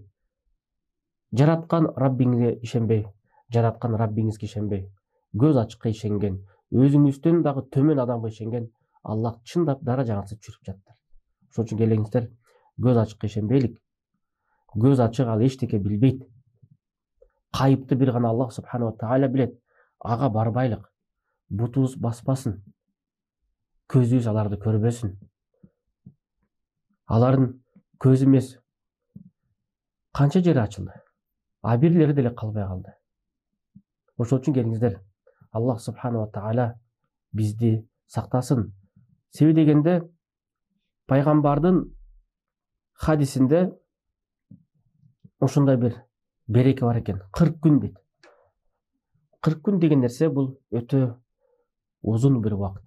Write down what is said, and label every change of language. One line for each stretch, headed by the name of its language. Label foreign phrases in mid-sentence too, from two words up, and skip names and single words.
Kyrgyz: Жараткан Раббиңизге ишенбей, жараткан Раббиңизге ишенбей, көз ачыкка ишенген, өзүңүздөн дагы төмөн адамга ишенген Аллах чындап даражаңызды чүрүп жаттыр. Ошон үчүн келиңиздер, көз ачыкка ишенбейлик. Көз ачык ал эчтеке билбейт. Кайыпты бир гана Аллах
Arabic: سبحانه وتعالى
Kyrgyz: билет. Ага барбайлык. Бутубуз баспасын. Көзүбүз аларды көрбөсүн. Алардын көзү эмес канча жери ачылды. А бирлери деле калбай калды. Ошон үчүн келиңиздер, Аллах
Arabic: سبحانه وتعالى
Kyrgyz: бизди сактасын. Себеби дегенде пайгамбардын хадисинде ошондой бир береке бар экен. 40 күн дейт. 40 күн деген нерсе бул өтө узун бир убакыт.